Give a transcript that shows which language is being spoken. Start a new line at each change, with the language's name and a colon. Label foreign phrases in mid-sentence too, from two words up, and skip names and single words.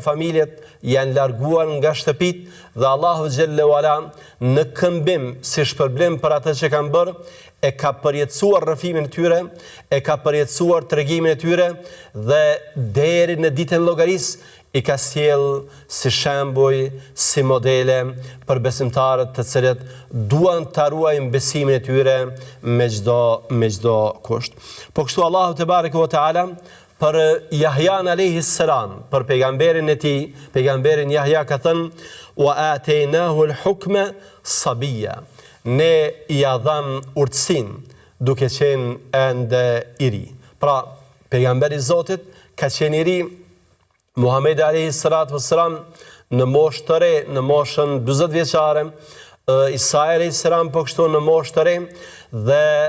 Albanian: familjet, janë larguar nga shtëpit, dhe Allahu
Arabic: جل وعلا
Albanian: në këmbim si shpërblim për atë që kanë bërë, e ka përjetësuar rrëfimin e tyre, e ka përjetësuar tregimin e tyre, dhe deri në ditën e llogarisë i ka sjell si shembuj, si modele për besimtarët të cilët duan ta ruajnë besimin e tyre me çdo kusht. Po kështu Allahu
Arabic: تبارك وتعالى
Albanian: për Jahjan
Arabic: عليه السلام,
Albanian: për pejgamberin e tij, pejgamberin Jahja, ka thënë:
Arabic: "وآتيناه الحكم صبيا."
Albanian: Ne i adham urtësin duke qenë ende i ri. Pra, pejgamberi i Zotit ka qenë i ri, Muhamedi
Arabic: عليه الصلاة والسلام
Albanian: në moshë të re, në moshën 40 vjeçare, Isa
Arabic: عليه السلام
Albanian: po kështu në moshë të re, dhe